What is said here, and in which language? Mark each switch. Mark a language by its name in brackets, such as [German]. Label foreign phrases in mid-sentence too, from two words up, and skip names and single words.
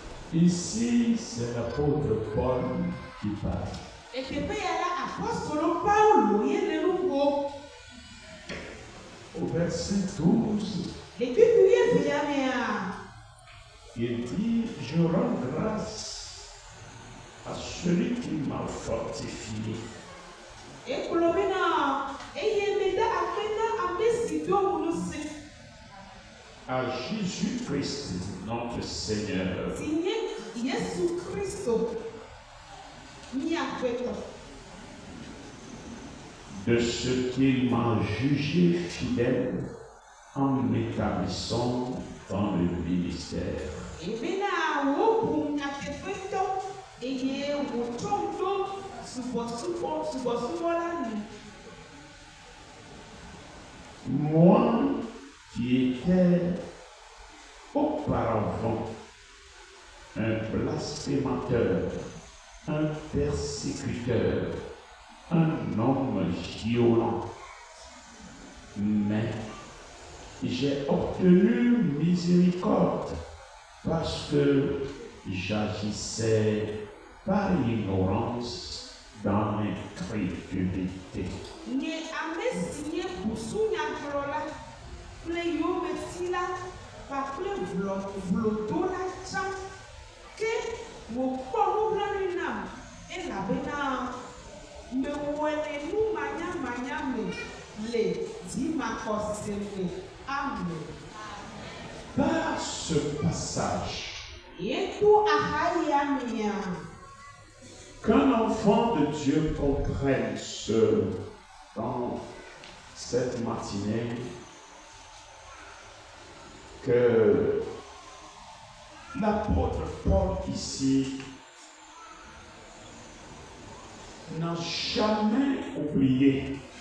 [French] Ici, c'est l'apôtre Paul qui parle. [Ewe] Eteƒe ya la apɔstolo Paulo ye le nu ƒom. [French] Au verset 12, [Ewe] Le bibu evea mea, [French] il dit, je rends grâce à celui qui m'a fortifié. [Ewe] ekplɔ bena eye meda akpe na ame si do ŋusẽ [French] À Jésus-Christ, notre Seigneur, [Ewe] si nye Yesu Kristo miaƒetɔ. [French] de ce qu'il m'a jugé fidèle en m'établissant dans le ministère. [Ewe] Ebena wobu nyateƒetɔ eye wòtrɔm ɖo subɔsubɔ la nu. [French] Moi qui étais auparavant un blasphémateur, un persécuteur, un homme violent, mais j'ai obtenu miséricorde parce que j'agissais par ignorance dans l'incrédulité. [Ewe] Nye ame si nye busunyagblɔla kple yomesila kpakple vlodola tsã ke wòkpɔ nublanui nam elabena mewɔe le nu manyamanya me le dzimaxɔse me. Amen. [French] Par ce passage, [Ewe] Yeto ahaya mea. [French] qu'un enfant de Dieu comprenne ce dans cette matinée que l'apôtre Paul ici n'a jamais oublié.